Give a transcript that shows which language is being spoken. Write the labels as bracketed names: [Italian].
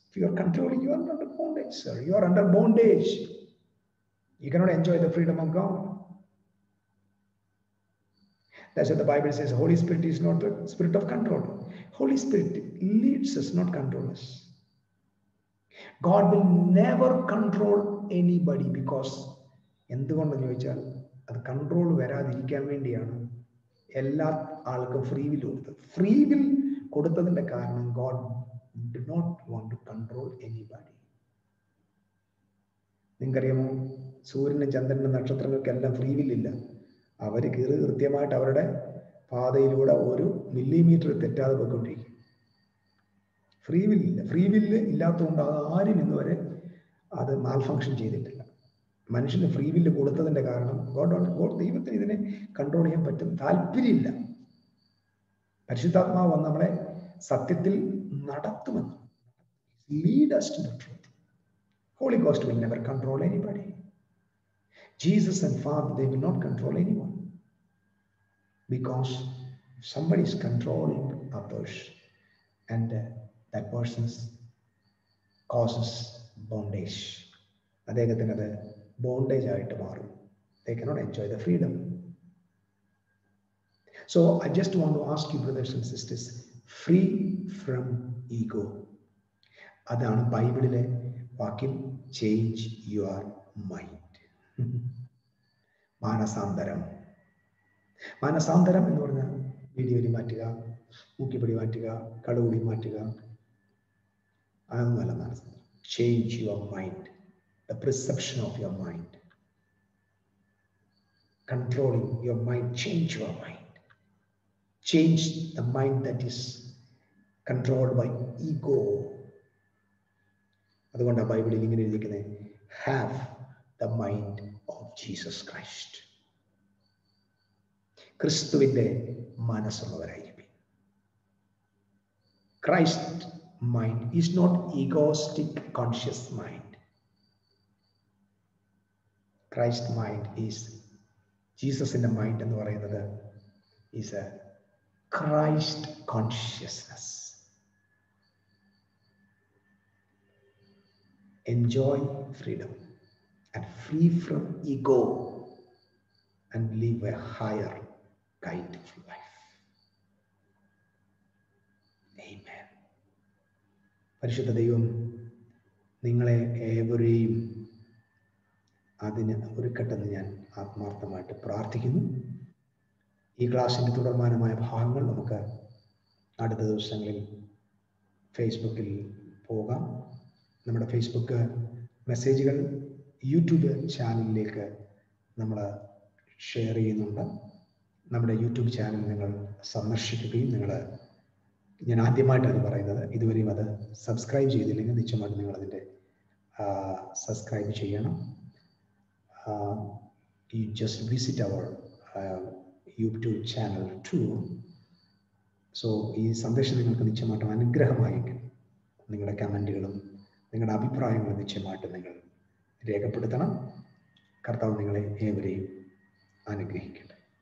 [English] If you are controlling, you are under bondage, sir. You are under bondage. You cannot enjoy the freedom of God. That's what the Bible says. Holy Spirit is not the spirit of control. Holy Spirit leads us, not control us. God will never control anybody because [Malayalam] എന്തുകൊണ്ടെന്ന് ചോദിച്ചാൽ അത് control വരാതിരിക്കാൻ വേണ്ടിയാണ് എല്ലാ ആൾക്കും free will കൊടുത്തത്. Free will കൊടുത്തതിന്റെ കാരണം [English] God did not want to control anybody. [Malayalam] നിങ്ങൾക്കറിയാമോ, സൂര്യനും ചന്ദ്രനും നക്ഷത്രങ്ങൾക്കെല്ലാം ഫ്രീ വില്ലില്ല. അവർ കൃത്യമായിട്ട് അവരുടെ പാതയിലൂടെ ഒരു മില്ലിമീറ്റർ തെറ്റാതെ പോയിക്കൊണ്ടിരിക്കും. ഫ്രീ വില്ലില്ല. ഫ്രീ വില്ല് ഇല്ലാത്തതുകൊണ്ട് ആരും ഇന്നുവരെ അത് മാൽ ഫങ്ഷൻ ചെയ്തിട്ടില്ല. മനുഷ്യന് ഫ്രീ വില്ല് കൊടുത്തതിന്റെ കാരണം ഗോഡ് ദൈവത്തിന് ഇതിനെ കൺട്രോൾ ചെയ്യാൻ പറ്റും താല്പര്യമില്ല. പരിശുദ്ധാത്മാവ് വന്ന് നമ്മളെ സത്യത്തിൽ നടത്തുമെന്ന്. [English] Lead us to the truth. Holy Ghost will never control anybody. Jesus and Father, they will not control anyone. Because somebody is controlling others and that person causes bondage. [Malayalam] അദ്ദേഹത്തിന് അത് ബോണ്ടേജ് ആയിട്ട് മാറും. [English] They cannot enjoy the freedom. So I just want to ask you, brothers and sisters, free from ego. [Malayalam] അതാണ് ബൈബിളിലെ വാക്യം, [English] Change your mind. [Malayalam] മാനസാന്തരം. മാനസാന്തരം എന്ന് പറഞ്ഞാൽ വീഡിയോലി മാറ്റുക, മൂക്കിപ്പൊടി മാറ്റുക, കടുകുടി മാറ്റുക, അതൊന്നുമല്ല മാനസാന്തരം. [English] Change your mind, the perception of your mind. Controlling your mind, change your mind. Change the mind that is controlled by ego. [Malayalam] അതുകൊണ്ടാണ് ബൈബിളിൽ ഇങ്ങനെ എഴുതിയിരിക്കുന്നത്, [English] have the mind of Jesus Christ. [Malayalam] ക്രിസ്തുവിന്റെ മനസ്സുള്ളവരായിരിക്കും. [English] Christ mind is not egoistic conscious mind. Christ mind is, [Malayalam] ജീസസിന്റെ mind എന്ന് പറയുന്നത് [English] is a Christ consciousness. Enjoy freedom and free from ego and live a higher kind of life. Amen. [Malayalam] പരിശുദ്ധ ദൈവം നിങ്ങളെ ഏവരെയും അതിന് ഒരുക്കട്ടെന്ന് ഞാൻ ആത്മാർത്ഥമായിട്ട് പ്രാർത്ഥിക്കുന്നു. ഈ ക്ലാസ്സിൻ്റെ തുടർമാനമായ ഭാഗങ്ങൾ നമുക്ക് അടുത്ത ദിവസങ്ങളിൽ ഫേസ്ബുക്കിൽ പോകാം. നമ്മുടെ ഫേസ്ബുക്ക് മെസ്സേജുകൾ യൂട്യൂബ് ചാനലിലേക്ക് നമ്മൾ ഷെയർ ചെയ്യുന്നുണ്ട്. നമ്മുടെ യൂട്യൂബ് ചാനൽ നിങ്ങൾ സന്ദർശിക്കുകയും ഞാൻ ആദ്യമായിട്ടാണ് പറയുന്നത്, ഇതുവരെയും അത് സബ്സ്ക്രൈബ് ചെയ്തില്ലെങ്കിൽ നിശ്ചയമായിട്ട് നിങ്ങളതിൻ്റെ സബ്സ്ക്രൈബ് ചെയ്യണം. [English] You just visit our YouTube channel too. [Malayalam] So ഈ സന്ദേശം നിങ്ങൾക്ക് നിശ്ചയമായിട്ടും അനുഗ്രഹമായിരിക്കും. നിങ്ങളുടെ കമൻറ്റുകളും നിങ്ങളുടെ അഭിപ്രായങ്ങളും നിശ്ചയമായിട്ട് നിങ്ങൾ രേഖപ്പെടുത്തണം. കർത്താവ് നിങ്ങളെ ഏവരെയും അനുഗ്രഹിക്കട്ടെ.